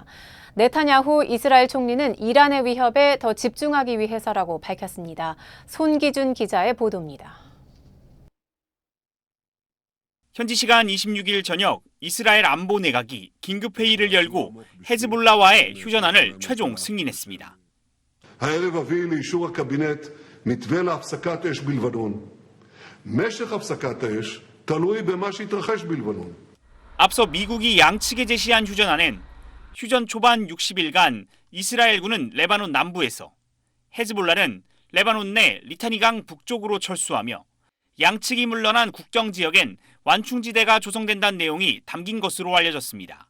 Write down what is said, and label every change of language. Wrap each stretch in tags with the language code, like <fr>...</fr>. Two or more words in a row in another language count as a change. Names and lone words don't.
<ko>네타냐후 이스라엘 총리는 이란의 위협에 더 집중하기 위해서라고 밝혔습니다. 손기준 기자의 보도입니다. 현지 시간 26일 저녁 이스라엘 안보 내각이 긴급 회의를 열고 헤즈볼라와의 휴전안을 최종 승인했습니다.</ko> <he>הערב אביא לאישור הקבינט מתווה להפסקת אש בלבנון. משך הפסקת האש תלוי במה שיתרחש בלבנון.</he> <ko>앞서 미국이 양측에 제시한 휴전안엔 휴전 초반 60일간 이스라엘군은 레바논 남부에서, 헤즈볼라는 레바논 내 리타니강 북쪽으로 철수하며 양측이 물러난 국경지역엔 완충지대가 조성된다는 내용이 담긴 것으로 알려졌습니다.</ko>